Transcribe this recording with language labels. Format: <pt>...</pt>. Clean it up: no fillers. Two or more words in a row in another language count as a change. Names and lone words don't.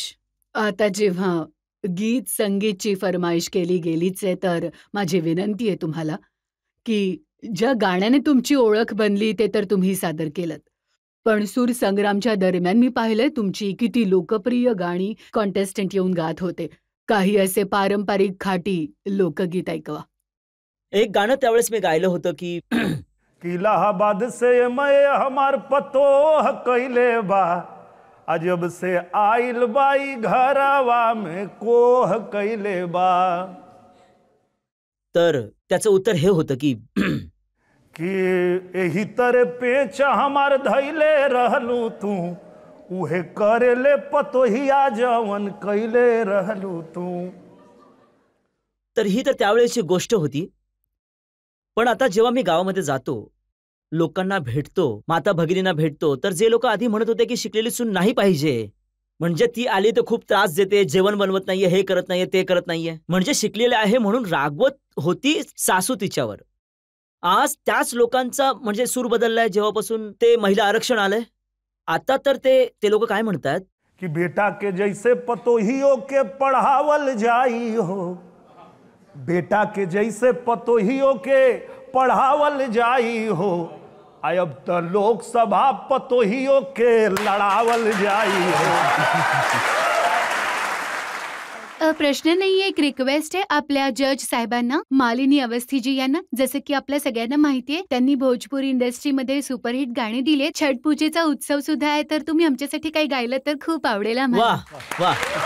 <mr>आता जेव्हा गीत संगीतची फरमाईश केली गेलीच आहे, तर माझी विनंती आहे तुम्हाला की ज्या गाण्याने तुमची ओळख बनली ते तर तुम्ही सादर केलंत. पण सूर संग्रामच्या दरम्यान मी पाहिलंय तुमची किती लोकप्रिय गाणी कॉन्टेस्टंट येऊन गात होते. काही असे पारंपरिक खाटी लोकगीत ऐकवा. एक गाणं त्यावेळेस मी गायलं होतं की</mr> <bho>इलाहाबाद से मैं हमार पतोह कैले बा, अजब से आइल बाई घरवा में कोह कैले बा.</bho> <mr>तर त्याचं उत्तर हे होतं की</mr> <bho>कि एही तरे पेच हमार धैले रहलू तू, उहे करेले पतोहिया जवन कैले रहलू तू.</bho> <mr>तर ही तर त्यावेळेची गोष्ट होती. पण आता जेव्हा मी गावामध्ये जातो, लोकांना भेटतो, माता भगिनींना भेटतो, तर जे लोक आधी म्हणत होते की शिकलेली सून नाही पाहिजे, म्हणजे ती आली तर खूप त्रास देते, जेवण बनवत नाहीये, हे करत नाहीये, ते करत नाहीये, म्हणजे शिकलेले आहे म्हणून रागवत होती सासू तिच्यावर. आज त्याच लोकांचा म्हणजे सूर बदललाय जेव्हापासून ते महिला आरक्षण आलंय. आता तर ते लोक काय म्हणतात</mr> <bho>कि बेटा के जैसे पतोहियों के पढ़ावल जाई हो, बेटा के जैसे पतोहियों के पढ़ावल जाई हो, अब तो लोकसभा पतोहियों के लड़ावल जाई हो.</bho> <mr>प्रश्न नाहीये, एक रिक्वेस्ट आहे आपल्या जज साहेबांना, मालिनी अवस्थीजी यांना. जसं की आपल्या सगळ्यांना माहितीये त्यांनी भोजपुरी इंडस्ट्रीमध्ये सुपरहिट गाणी दिले. छठ पूजेचा उत्सव सुद्धा आहे, तर तुम्ही आमच्यासाठी काही गायलं तर खूप आवडेल आम्हाला. वाह वाह.</mr>